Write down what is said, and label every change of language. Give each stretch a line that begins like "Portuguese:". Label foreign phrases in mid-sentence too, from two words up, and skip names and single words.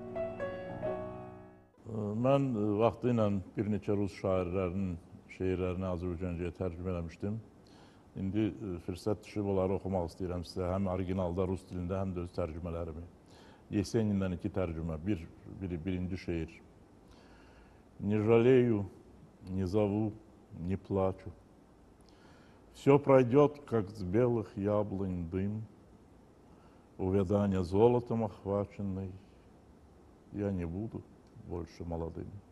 Azerbaijani: Mən vaxtı ilə bir neçə rus şairlərinin şeirlərini Azərbaycancaya tərcümə eləmişdim. İndi fürsət düşüb onları oxumaq istəyirəm sizə, həm orijinalda rus dilində, həm də öz tərcümələrimi. Есениndən 2 tərcümə, birinci şeir.
Russian: Не жалею, не зову, не плачу. Все пройдет, как с белых яблонь дым. Увядание золотом охваченный. Я не буду больше молодым.